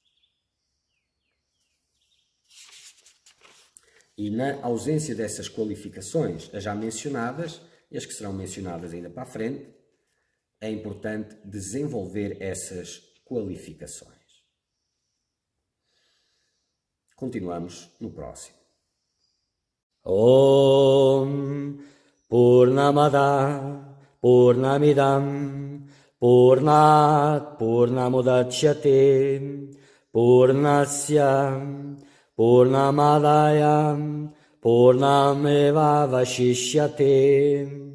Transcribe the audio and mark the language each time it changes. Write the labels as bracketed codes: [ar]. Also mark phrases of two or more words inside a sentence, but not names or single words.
[pt] E na ausência dessas qualificações, as já mencionadas, e as que serão mencionadas ainda para a frente, é importante desenvolver essas qualificações. Continuamos no próximo. [sa] Om Purnamada Purnamidam Purnat Purnamudachyate Purnasya Purnamadaya Purnameva Vashishyate.